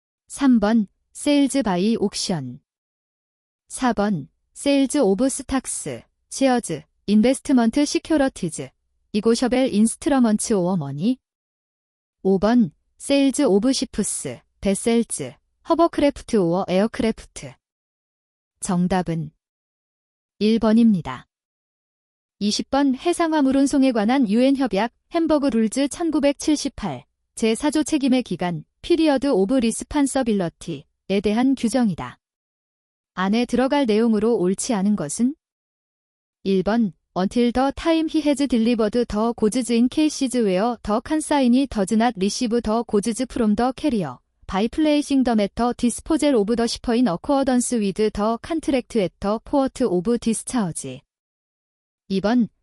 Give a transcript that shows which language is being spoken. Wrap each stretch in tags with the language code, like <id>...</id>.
<en>3번 Sales by auction. 4번 Sales of stocks, shares, investment securities, negotiable instruments or money. 5번 Sales of ships, vessels, hovercraft or aircraft.</en> <ko>정답은 1번입니다. 20번 해상화물운송에 관한 유엔 협약 햄버그 룰즈 1978 제4조 책임의 기간 피리어드 오브 리스판서빌러티에 대한 규정이다. 안에 들어갈 내용으로 옳지 않은 것은 1번</ko> <en>Until the time he has delivered the goods in cases where the consignee does not receive the goods from the carrier by placing them at the disposal of the shipper in accordance with the contract at the port of discharge. 2번</en>